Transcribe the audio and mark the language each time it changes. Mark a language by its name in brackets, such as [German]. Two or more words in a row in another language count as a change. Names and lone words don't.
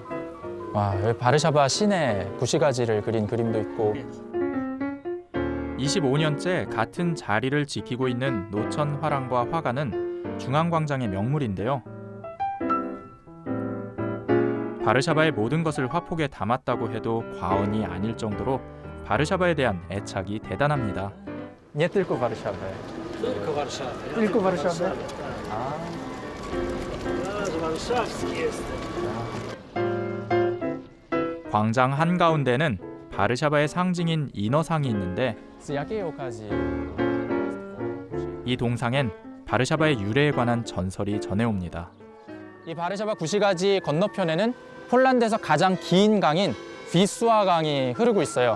[Korean] 와, 여기 바르샤바 시내 구시가지를 그린 그림도 있고 25년째 같은 자리를 지키고 있는 노천 화랑과 화가는 중앙광장의 명물인데요. 바르샤바의 모든 것을 화폭에 담았다고 해도 과언이 아닐 정도로 바르샤바에 대한 애착이 대단합니다. [Polish] Nie tylko Warszawy. Tylko Warszawy. Tylko Warszawy? warszawski jestem. [Korean] 광장 한가운데는 바르샤바의 상징인 인어상이 있는데 이 동상엔 바르샤바의 유래에 관한 전설이 전해옵니다. 이 바르샤바 구시가지 건너편에는 폴란드에서 가장 긴 강인 비스와 강이 흐르고 있어요.